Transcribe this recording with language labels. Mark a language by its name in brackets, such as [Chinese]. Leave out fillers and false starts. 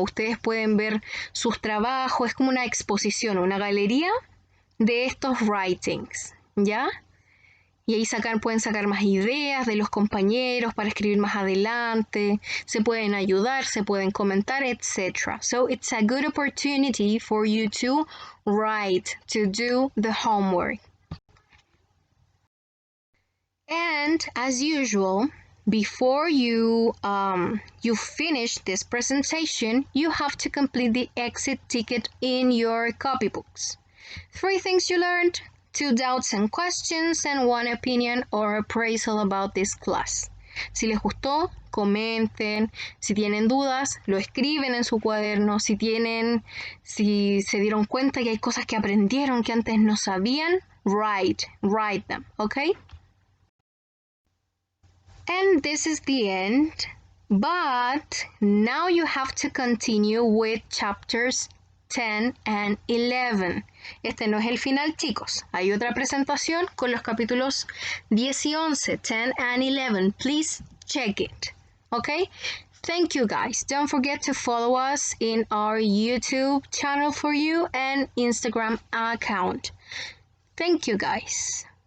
[Spanish] Ustedes pueden ver sus trabajos, es como una exposición, una galería de estos writings, ¿ya? Y ahí pueden sacar más ideas de los compañeros para escribir más adelante, se pueden ayudar, se pueden comentar, etc. [English] So it's a good opportunity for you to write, to do the homework. And as usual, before you finish this presentation, you have to complete the exit ticket in your copybooks. 3 things you learned, 2 doubts and questions, and 1 opinion or appraisal about this class. [Spanish] Si les gustó, comenten. Si tienen dudas, lo escriben en su cuaderno. Si se dieron cuenta que hay cosas que aprendieron que antes no sabían, [English] write them, okay? And this is the end, but now you have to continue with chapters 10 and 11. [Spanish] Este no es el final, chicos. Hay otra presentación con los capítulos 10 y 11, [English] 10 and 11. Please check it. Okay? Thank you, guys. Don't forget to follow us in our YouTube channel for you and Instagram account. Thank you, guys.